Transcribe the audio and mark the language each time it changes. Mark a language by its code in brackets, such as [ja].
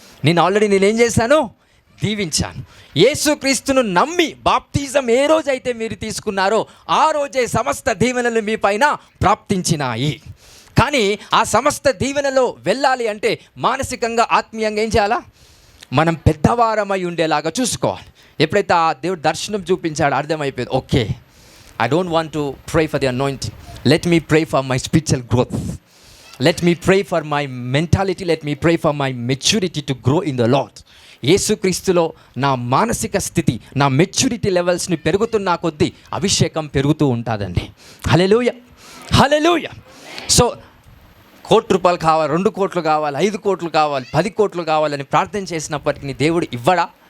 [te] నేనేం చేశాను? దీవించాను. యేసుక్రీస్తును నమ్మి బాప్తిజం ఏ రోజైతే మీరు తీసుకున్నారో ఆ రోజే సమస్త దీవెనలు మీ పైన ప్రాప్తించినాయి. కానీ ఆ సమస్త దీవెనలో వెళ్ళాలి అంటే మానసికంగా, ఆత్మీయంగా ఏం చేయాలా? మనం పెద్దవారమై ఉండేలాగా చూసుకోవాలి. ఎప్పుడైతే ఆ దేవుడు దర్శనం చూపించాడో అర్థమైపోయింది, [en] Okay, I don't want to pray for the anointing. Let me pray for my spiritual growth. Let me pray for my mentality. Let me pray for my maturity to grow in the Lord. [te] యేసుక్రీస్తులో నా మానసిక స్థితి, నా maturity లెవెల్స్ని పెరుగుతున్న కొద్దీ అభిషేకం పెరుగుతూ ఉంటుందండి. హల్లెలూయా, హల్లెలూయా. సో 1 కోటి రూపాయలు కావాలి, 2 కోట్లు కావాలి, 5 కోట్లు కావాలి, 10 కోట్లు కావాలని ప్రార్థన చేసినప్పటికీ దేవుడు ఇవ్వడా?